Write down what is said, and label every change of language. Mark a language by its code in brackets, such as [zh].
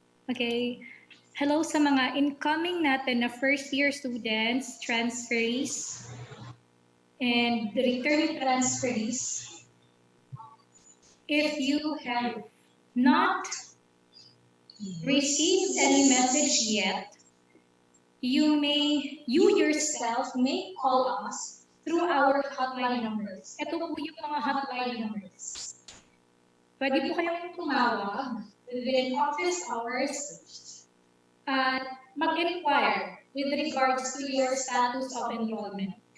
[en] Okay. Hello sa mga incoming natin na first-year students, transferees, and returning transferees. If you have not received any message yet, you yourself may call us through our hotline numbers. [tl] Ito po yung mga hotline numbers. Pwede po kayong tumawag within office hours at mag-inquire [en] with regards to your status of enrollment.